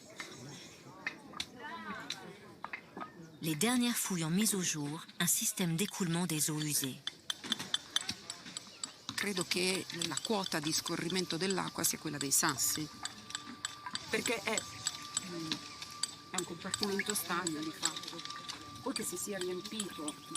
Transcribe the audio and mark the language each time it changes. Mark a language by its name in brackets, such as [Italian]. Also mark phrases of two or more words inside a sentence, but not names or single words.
[French] Les dernières fouilles ont mis au jour un système d'écoulement des eaux usées. [Italian] Credo che la quota di scorrimento dell'acqua sia quella dei sassi, perché è un compartimento stagno di fatto, poi che si sia riempito